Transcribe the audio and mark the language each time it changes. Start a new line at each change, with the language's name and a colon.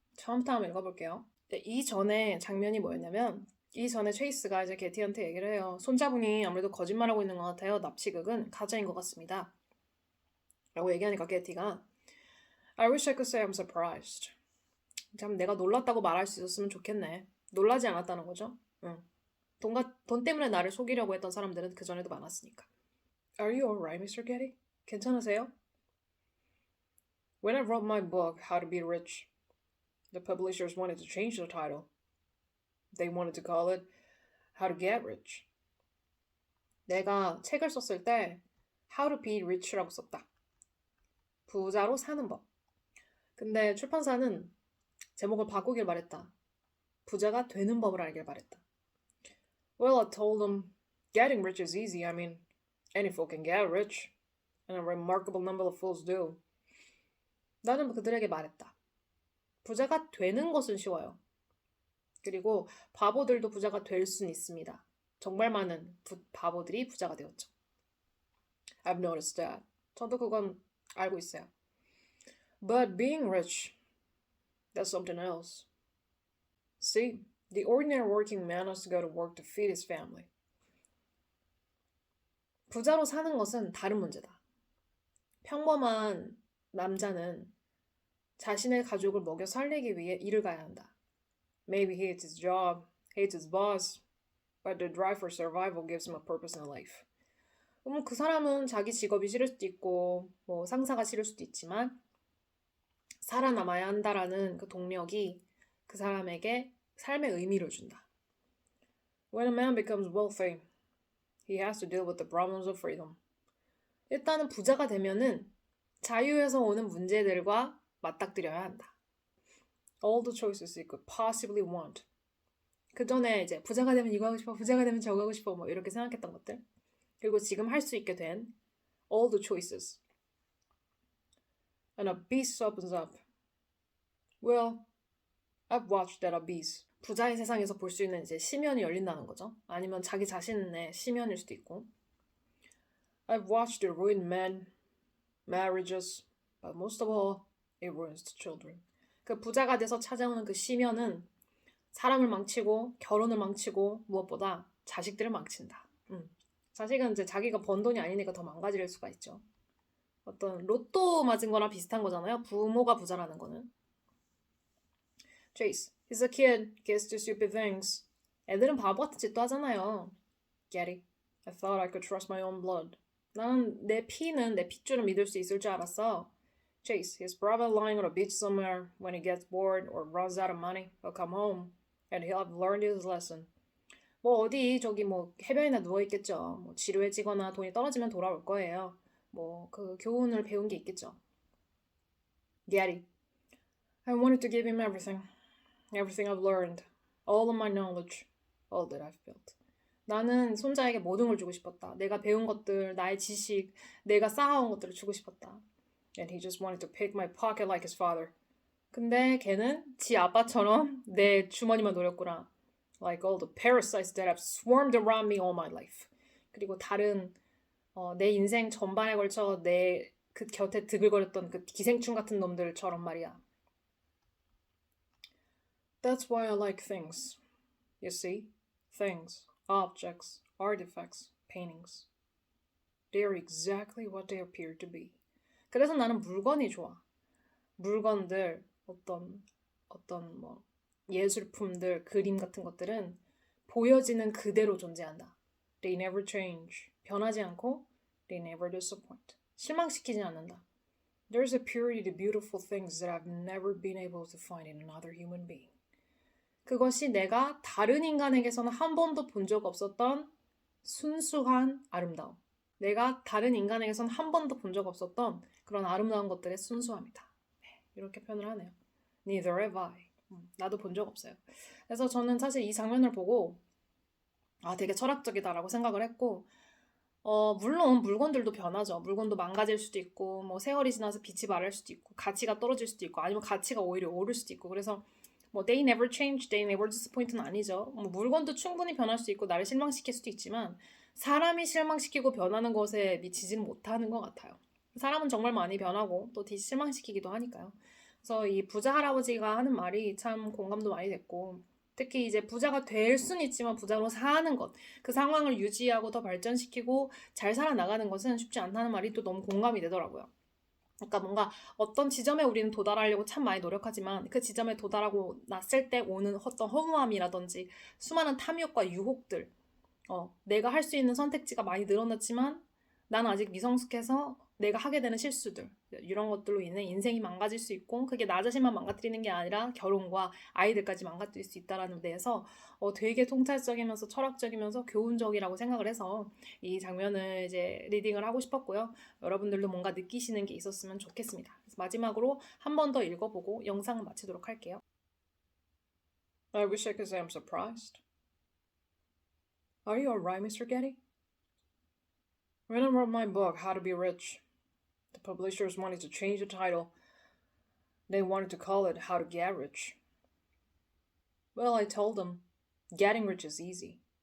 Korean: 처음부터 한번 읽어볼게요. 이 전에 장면이 뭐였냐면 이 전에 체이스가 이제 게티한테 얘기를 해요. 손자분이 아무래도 거짓말하고 있는 것 같아요. 납치극은 가짜인 것 같습니다. 라고 얘기하니까 게티가
English: I wish I could say I'm surprised.
Korean: 참 내가 놀랐다고 말할 수 있었으면 좋겠네. 놀라지 않았다는 거죠. 응. 돈 때문에 나를 속이려고 했던 사람들은 그전에도 많았으니까.
English: Are you alright, Mr. Getty?
Korean: 괜찮으세요?
English: When I wrote my book, How to Be Rich, the publishers wanted to change the title. They wanted to call it How to Get Rich.
Korean: 내가 책을 썼을 때 How to Be Rich라고 썼다. 부자로 사는 법. 근데 출판사는 제목을 바꾸길 바랬다. 부자가 되는 법을 알길 바랬다.
English: Well, I told them, getting rich is easy. I mean, any fool can get rich. And a remarkable number of fools do.
Korean: 나는 그들에게 말했다. 부자가 되는 것은 쉬워요. 그리고 바보들도 부자가 될 수는 있습니다. 정말 많은 바보들이 부자가 되었죠.
English: I've noticed that.
Korean: 저도 그건 알고 있어요.
English: But being rich, that's something else. See, the ordinary working man has to go to work to feed his family.
Korean: 부자로 사는 것은 다른 문제다. 평범한 남자는 자신의 가족을 먹여 살리기 위해 일을 가야 한다.
English: Maybe he hates his job, hates his boss, but the drive for survival gives him a purpose in life.
Korean: 그 사람은 자기 직업이 싫을 수도 있고 뭐 상사가 싫을 수도 있지만 살아남아야 한다라는 그 동력이 그 사람에게 삶의 의미를 준다.
English: When a man becomes wealthy, he has to deal with the problems of freedom.
Korean: 일단은 부자가 되면은 자유에서 오는 문제들과 맞닥뜨려야 한다.
English: All the choices he could possibly want.
Korean: 그 전에 이제 부자가 되면 이거 하고 싶어, 부자가 되면 저거 하고 싶어 뭐 이렇게 생각했던 것들. 그리고 지금 할 수 있게 된
English: all the choices. An abyss opens up. Well, I've watched that abyss.
Korean: 부자의 세상에서 볼 수 있는 이제 심연이 열린다는 거죠. 아니면 자기 자신의 심연일 수도 있고.
English: I've watched it ruin men, marriages, but most of all, it ruins the children.
Korean: 그 부자가 돼서 찾아오는 그 심연은 사람을 망치고 결혼을 망치고 무엇보다 자식들을 망친다. 자식은 이제 자기가 번 돈이 아니니까 더 망가질 수가 있죠. 어떤 로또 맞은 거랑 비슷한 거잖아요. 부모가 부자라는 거는.
English: Chase, he's a kid, gets to stupid things.
Korean: 애들은 바보 같은 짓도 하잖아요.
English: Getty, I thought I could trust my own blood.
Korean: 나는 내 피는 내 핏줄을 믿을 수 있을 줄 알았어.
English: Chase, he's probably lying on a beach somewhere. When he gets bored or runs out of money, he'll come home and he'll have learned his lesson.
Korean: 뭐 어디 저기 뭐 해변이나 누워 있겠죠. 뭐 지루해지거나 돈이 떨어지면 돌아올 거예요. 뭐 그 교훈을 배운 게 있겠죠.
English: Getty, I wanted to give him everything. Everything I've learned. All of my knowledge. All that I've built.
Korean: 나는 손자에게 모든 걸 주고 싶었다. 내가 배운 것들, 나의 지식, 내가 쌓아온 것들을 주고 싶었다.
English: And he just wanted to pick my pocket like his father.
Korean: 근데 걔는 지 아빠처럼 내 주머니만 노렸구나.
English: Like all the parasites that have swarmed around me all my life.
Korean: 그리고 다른 내 인생 전반에 걸쳐 내 그 곁에 드글거렸던 그 기생충 같은 놈들처럼 말이야.
English: That's why I like things. You see? Things, objects, artifacts, paintings. They are exactly what they appear to be.
Korean: 그래서 나는 물건이 좋아. 물건들, 어떤 뭐 예술품들, 그림 같은 것들은 보여지는 그대로 존재한다.
English: They never change.
Korean: 변하지 않고
English: they never disappoint.
Korean: 실망시키지 않는다.
English: There's a purity to beautiful things that I've never been able to find in another human being.
Korean: 그것이 내가 다른 인간에게서는 한 번도 본 적 없었던 순수한 아름다움. 내가 다른 인간에게서는 한 번도 본 적 없었던 그런 아름다운 것들의 순수함이다. 이렇게 표현을 하네요.
English: Neither have I.
Korean: 나도 본 적 없어요. 그래서 저는 사실 이 장면을 보고 되게 철학적이다라고 생각을 했고 물론 물건들도 변하죠. 물건도 망가질 수도 있고, 뭐 세월이 지나서 빛이 바랄 수도 있고, 가치가 떨어질 수도 있고, 아니면 가치가 오히려 오를 수도 있고. 그래서 뭐
English: they never change, they never disappoint
Korean: 는 아니죠. 뭐 물건도 충분히 변할 수 있고 나를 실망시킬 수도 있지만 사람이 실망시키고 변하는 것에 미치지는 못하는 것 같아요. 사람은 정말 많이 변하고 또 실망시키기도 하니까요. 그래서 이 부자 할아버지가 하는 말이 참 공감도 많이 됐고 특히 이제 부자가 될 수는 있지만 부자로 사는 것, 그 상황을 유지하고 더 발전시키고 잘 살아나가는 것은 쉽지 않다는 말이 또 너무 공감이 되더라고요. 그러니까 뭔가 어떤 지점에 우리는 도달하려고 참 많이 노력하지만 그 지점에 도달하고 났을 때 오는 어떤 허무함이라든지 수많은 탐욕과 유혹들, 내가 할 수 있는 선택지가 많이 늘어났지만 나는 아직 미성숙해서 내가 하게 되는 실수들 이런 것들로 인해 인생이 망가질 수 있고 그게 나 자신만 망가뜨리는 게 아니라 결혼과 아이들까지 망가뜨릴 수 있다는 데에서 되게 통찰적이면서 철학적이면서 교훈적이라고 생각을 해서 이 장면을 이제 리딩을 하고 싶었고요. 여러분들도 뭔가 느끼시는 게 있었으면 좋겠습니다. 그래서 마지막으로 한 번 더 읽어보고 영상을 마치도록 할게요.
English: I wish I could say I'm surprised. Are you alright, Mr. Getty? When I wrote my book, How to Be Rich, the publishers wanted to change the title. They wanted to call it How to Get Rich. Well, I told them, getting rich is easy.